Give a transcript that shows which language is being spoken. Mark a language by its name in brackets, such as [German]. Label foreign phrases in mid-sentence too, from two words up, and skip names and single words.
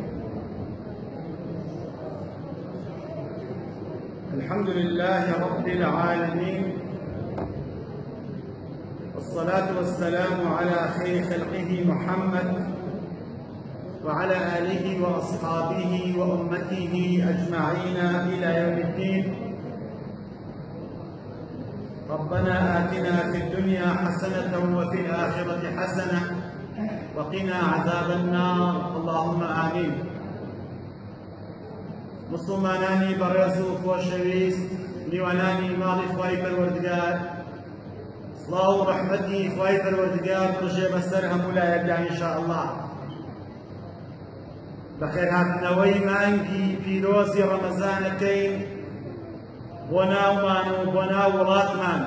[Arabic] الحمد لله رب العالمين، والصلاة والسلام على خير خلقه محمد وعلى آله وأصحابه وأمته أجمعين إلى يوم الدين. ربنا آتنا في الدنيا حسنة وفي الآخرة حسنة وقنا عذاب النار، اللهم آمين. [Central Kurdish] مسلمانانی بەڕێز و خۆشەویست، میوانانی ماڵی خوای پەروەردگار، سڵاو و ڕەحمەتی خوای پەروەردگار بژێ بەسەر هەموو لایەکدا ئینشاءالله. بەخێرهاتنەوەی مانگی پیرۆزی ڕەمەزانەکەین بۆ ناومان و بۆ ناو وڵاتمان.